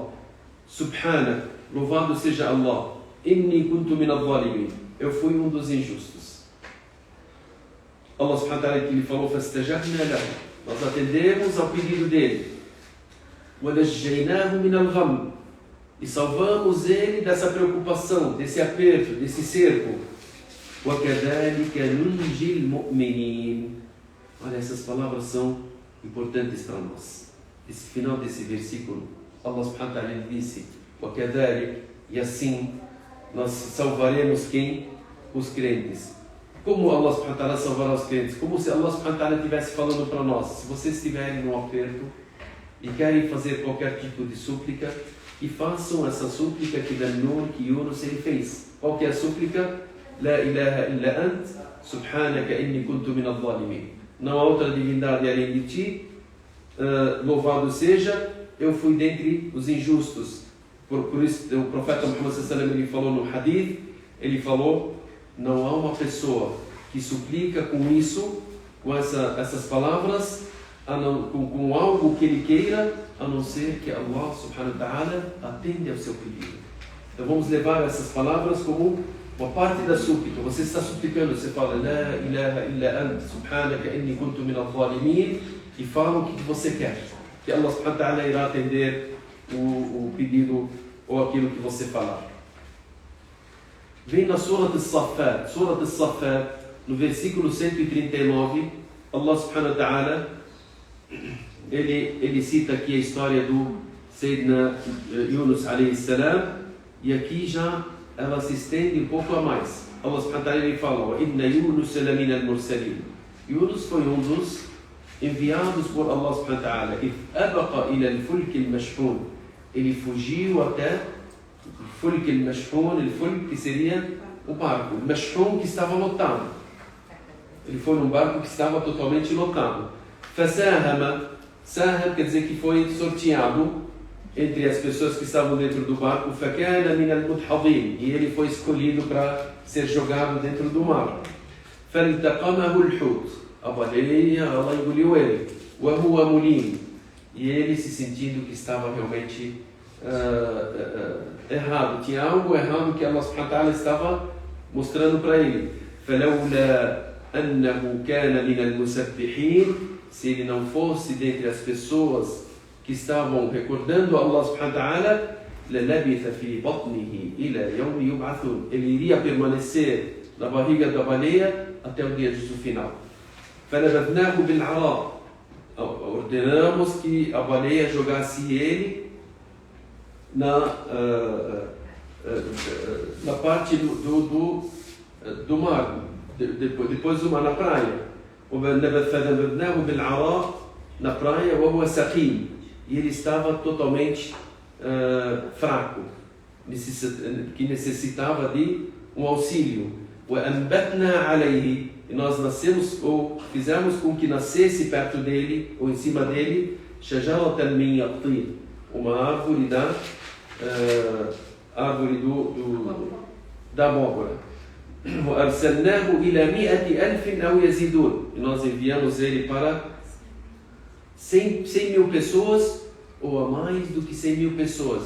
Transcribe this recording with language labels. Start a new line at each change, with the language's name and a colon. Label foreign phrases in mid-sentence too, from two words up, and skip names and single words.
Arabic: سبحانك,
Portuguese: louvado seja Allah.
Arabic: إني كنت من الظالمين.
Portuguese: Eu fui dos injustos.
Arabic: الله سبحانه وتعالى
Portuguese: que lhe falou,
Arabic: فاستجبنا له.
Portuguese: Nós atendemos ao pedido dele.
Arabic: وَنَجَّيْنَاهُ مِنَ الْغَمِّ.
Portuguese: E salvamos ele dessa preocupação, desse aperto, desse cerco.
Arabic: وَكَذَلِكَ نُنْجِي الْمُؤْمِنِينَ.
Portuguese: Olha, essas palavras são importantes para nós. Esse final desse versículo,
Arabic: الله سبحانه وتعالى
Portuguese: disse, وَكَذَلِكَ, e assim nós salvaremos quem? Os crentes. Como
Arabic: الله سبحانه وتعالى
Portuguese: salvará os crentes? Como se
Arabic: الله سبحانه وتعالى
Portuguese: estivesse falando para nós, se vocês estiverem num aperto e querem fazer qualquer tipo de súplica, e façam essa súplica que Nun, que Yunus ele fez. Qual que é a súplica?
Arabic: لا إله إلا أنت سبحانك إني كنت من الظالمين.
Portuguese: Não há outra divindade além de ti, louvado seja, eu fui dentre os injustos. Por isso o profeta Muhammad
Arabic: صلى الله عليه وسلم
Portuguese: ele falou no hadith, ele falou, não há uma pessoa que suplica com isso, com essas palavras, com algo que ele queira, a não ser que
Arabic: الله سبحانه وتعالى
Portuguese: atende ao seu pedido. Então vamos levar essas palavras como uma parte da súplica. Você está suplicando, você fala
Arabic: لا إله إلا أنت سبحانك إني كنت من الظالمين,
Portuguese: e fala o que você quer, que
Arabic: الله سبحانه وتعالى
Portuguese: irá atender o pedido ou aquilo que você falar. Vem na Surat al-Saffat, no versículo 139,
Arabic: الله سبحانه وتعالى
Portuguese: ele cita aqui a história do Sayyidina Yunus
Arabic: عليه السلام,
Portuguese: e aqui já ela se estende um pouco a mais.
Arabic: الله سبحانه وتعالى
Portuguese: ele fala,
Arabic: إن يونس لمن المرسلين.
Portuguese: Yunus foi dos enviados por
Arabic: الله سبحانه وتعالى. إذ أبق إلى الفلك المشحون.
Portuguese: Ele fugiu até o
Arabic: الفلك المشحون,
Portuguese: que seria o barco, o mashhun que estava lotado. Ele foi num barco que estava totalmente lotado. Fasahama, saham quer dizer que foi sorteado entre as pessoas que estavam dentro do barco.
Arabic: فكان من المدحضين,
Portuguese: e ele foi escolhido para ser jogado dentro do mar.
Arabic: فالتقمه الحوت,
Portuguese: a baleia, ela engoliu ele.
Arabic: وهو مليم,
Portuguese: e ele se sentindo que estava realmente errado, tinha algo errado que
Arabic: الله سبحانه وتعالى
Portuguese: estava mostrando para ele.
Arabic: فلولا أنه كان من المسبحين,
Portuguese: se ele não fosse dentre as pessoas que estavam recordando
Arabic: الله سبحانه وتعالى, للبث في بطنه إلى يوم يبعثون,
Portuguese: ele iria permanecer na barriga da baleia até o dia do final.
Arabic: فنبذناه بالعراء,
Portuguese: ordenamos que a baleia jogasse ele na parte do mar, depois do mar, na praia.
Arabic: فَنَبَذْنَاهُ بِالْعَرَاءِ,
Portuguese: na praia,
Arabic: وَهُوَ سَقِيمٌ,
Portuguese: e ele estava totalmente fraco, que necessitava de um auxílio.
Arabic: وَأَنْبَتْنَا عَلَيْهِ,
Portuguese: e nós nascemos, ou fizemos com que nascesse perto dele, ou em cima dele,
Arabic: شَجَرَةً مِنْ يَقْطِينَ,
Portuguese: uma árvore da abóbora.
Arabic: وَأَرْسَلْنَاهُ إِلَى 100,000 أَوْ يَزِيدُونَ,
Portuguese: e nós enviamos ele para 100.000 pessoas, ou a mais do que 100.000 pessoas.